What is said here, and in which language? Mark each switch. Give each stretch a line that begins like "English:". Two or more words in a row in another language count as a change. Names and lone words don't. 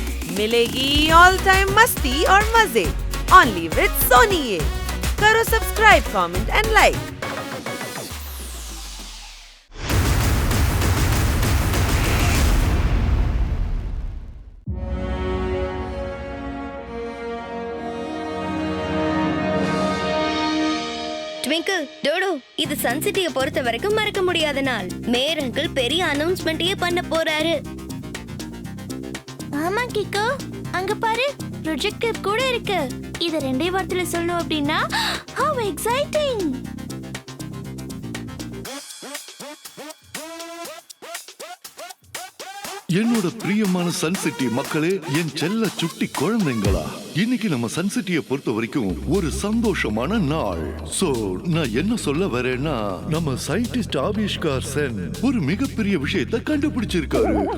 Hindi: मिलेगी
English: all time
Hindi: मस्ती और मजे
English: only with
Hindi: सोनी ये।
English: करो subscribe, comment and like.
Tamil: ட்விங்கிள், டோடோ, இது சன் சிட்டியை பொறுத்த வரைக்கும் மறக்க முடியாத நாள். மேயர் அங்கிள் பெரிய அனௌன்ஸ்மெண்ட்டையே பண்ண போறாரு. ஆமா கிக்கோ, அங்க பாரு, ப்ரொஜெக்டர் கூட இருக்கு. இத 2 வார்த்தையில சொல்லணும் அப்படின்னா
English: how exciting.
Tamil: என்னோட பிரியமான சன் சிட்டி மக்களே, என் செல்ல சுட்டி குழந்தைங்களா, இன்னைக்கு நம்ம சன் சிட்டியை பொறுத்த வரைக்கும் ஒரு சந்தோஷமான நாள். சோ நான் என்ன சொல்ல வரேன்னா, நம்ம சயின்டிஸ்ட் ஆவிஷ்கார் சென் ஒரு மிகப்பெரிய விஷயத்தை கண்டுபிடிச்சிருக்காரு.